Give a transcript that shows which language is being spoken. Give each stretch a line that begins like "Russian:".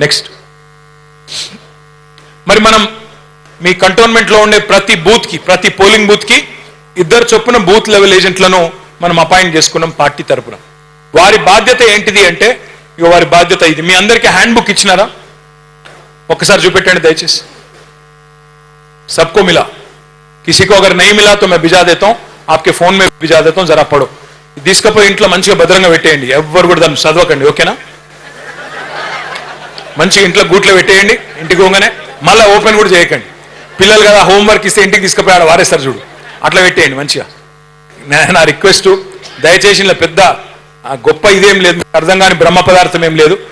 Telugu: Next, మరి మనం మీ కంటోన్మెంట్లో ఉండే ప్రతి బూత్కి, ప్రతి పోలింగ్ బూత్కి 2 చొప్పున బూత్ లెవెల్ ఏజెంట్లను మనం అపాయింట్ చేసుకున్నాం పార్టీ తరపున. వారి బాధ్యత ఏంటిది అంటే, ఇక వారి బాధ్యత ఇది. మీ అందరికీ హ్యాండ్ బుక్ ఇచ్చినారా? ఒక్కసారి చూపెట్టండి దయచేసి.
Hindi: सबको मिला, किसी को अगर नहीं मिला तो मैं भिजा देता हूं, आपके फोन में भिजा देता हूं, जरा पढ़ो.
Telugu: తీసుకపోయి ఇంట్లో మంచిగా భద్రంగా పెట్టేయండి. ఎవ్వరు కూడా దాన్ని చదవకండి, ఓకేనా? మంచిగా ఇంట్లో గూట్లో పెట్టేయండి. ఇంటికి పోగానే మళ్ళీ ఓపెన్ కూడా చేయకండి. పిల్లలు కదా హోంవర్క్ ఇస్తే ఇంటికి తీసుకుపోయి ఆడ వారేస్తారు చూడు, అట్లా పెట్టేయండి మంచిగా. నా రిక్వెస్ట్, దయచేసి ఇలా పెద్ద గొప్ప ఇదేం లేదు, అర్థం కాని బ్రహ్మ పదార్థం ఏం లేదు.